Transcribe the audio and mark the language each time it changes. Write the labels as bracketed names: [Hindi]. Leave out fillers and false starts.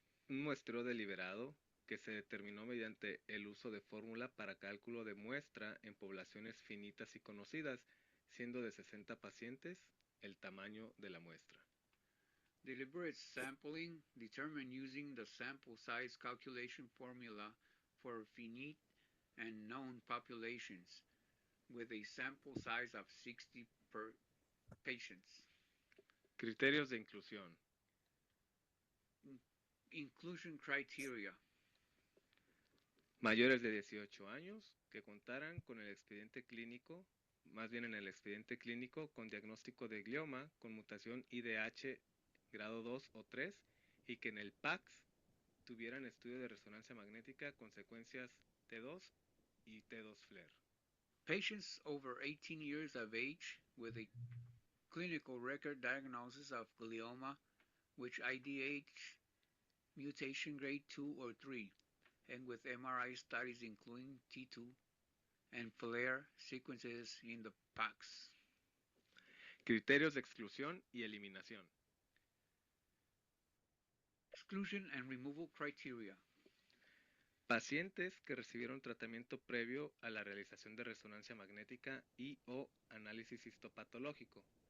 [Spanish] Un muestreo deliberado que se determinó mediante el uso de fórmula para cálculo de muestra en poblaciones finitas y conocidas, siendo de 60 pacientes el tamaño de la muestra. [English] Deliberate sampling determined using the sample size calculation formula for finite and known populations with a sample size of 60 per patients. [Spanish] Criterios de inclusión. [English] Inclusion criteria. [Spanish] Mayores de 18 años que contaran con el expediente clínico, más bien en el expediente clínico con diagnóstico de glioma con mutación IDH grado 2 o 3 y que en el PACS tuvieran estudio de resonancia magnética con secuencias T2 y T2 FLAIR. [English] Patients over 18 years of age with a clinical record diagnosis of glioma which IDH mutation grade 2 or 3 and with MRI studies including T2 and FLAIR sequences in the PACS. [Spanish] Criterios de exclusión y eliminación. [English] Exclusion and removal criteria. [Spanish] Pacientes que recibieron tratamiento previo a la realización de resonancia magnética y o análisis histopatológico.